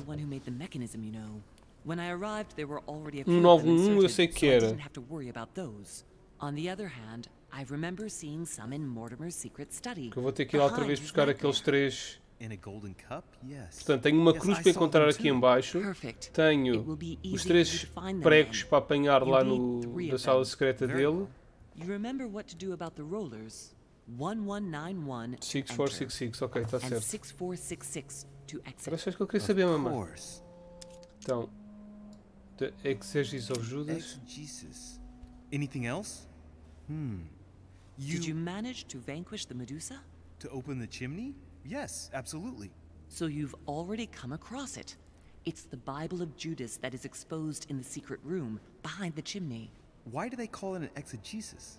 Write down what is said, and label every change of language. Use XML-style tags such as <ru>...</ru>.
<en>I'm not the one who made the mechanism, you know. When I arrived, there were already a few</en> <pt>191 eu sei que</pt> <en>so I</en> <pt>era.</pt> <en>didn't have to worry about those. On the other hand, I remember seeing some in Mortimer's secret study.</en> <pt>Que eu vou ter que ir lá outra vez buscar aqueles 3.</pt> <en>In a golden cup? Yes.</en> <pt>Portanto, tenho uma cruz para encontrar aqui em baixo. Tenho os 3 pregos para apanhar lá na sala secreta dele.</pt> <en>You remember what to do about the rollers? 1191</en> <pt>6466, ok, está certo.</pt> <en>6466 to exit.</en> <pt>Parece que eu queria saber, mamãe. Então,</pt> <en>the exegesis of Judas. Exegesis. Anything else? Did you manage to vanquish the Medusa? To open the chimney? Yes, absolutely. So you've already come across it. It's the Bible of Judas that is exposed in the secret room behind the chimney. Why do they call it an exegesis?</en>